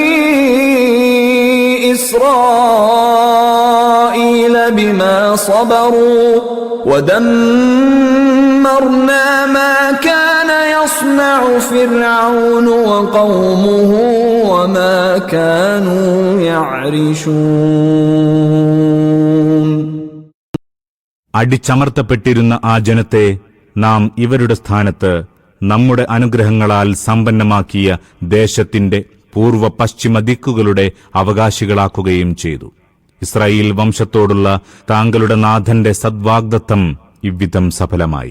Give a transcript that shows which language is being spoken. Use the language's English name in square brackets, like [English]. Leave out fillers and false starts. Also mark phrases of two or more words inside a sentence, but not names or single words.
[Arabic] إِسْرَائِيلَ بِمَا صَبَرُوا وَدَمَّرْنَا مَا كَانَ يَصْنَعُ فِرْعَوْنُ وَقَوْمُهُ وَمَا كَانُوا يَعْرِشُونَ. [Malayalam] അടിച്ചമർത്തപ്പെട്ടിരുന്ന ആ ജനത്തെ നാം ഇവരുടെ സ്ഥാനത്ത് നമ്മുടെ അനുഗ്രഹങ്ങളാൽ സമ്പന്നമാക്കിയ ദേശത്തിന്റെ പൂർവ്വ പശ്ചിമ ദിക്കുകളുടെ അവകാശികളാക്കുകയും ചെയ്തു. ഇസ്രായേൽ വംശത്തോടുള്ള താങ്കളുടെ നാഥന്റെ സദ്വാഗ്ദത്തം ഇவ்விധം സഫലമായി.